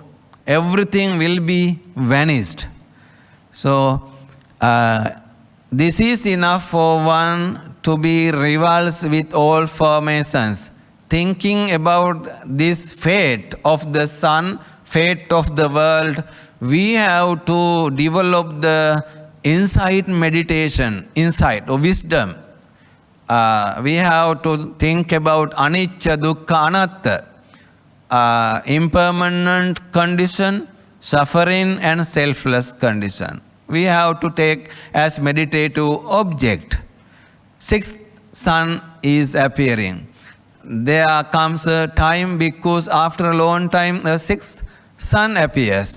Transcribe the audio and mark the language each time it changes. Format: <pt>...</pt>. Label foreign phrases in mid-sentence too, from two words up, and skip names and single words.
<en>Everything will be vanished. So this is enough for one to be revulsed with all formations. Thinking about this fate of the sun, fate of the world, we have to develop the insight meditation, insight or wisdom. We have to think about</en> <pi>anicca, dukkha, anatta,</pi> <en>impermanent condition, suffering and selfless condition. We have to take as meditative object. Sixth sun is appearing. There comes a time because after a long time the sixth sun appears.</en>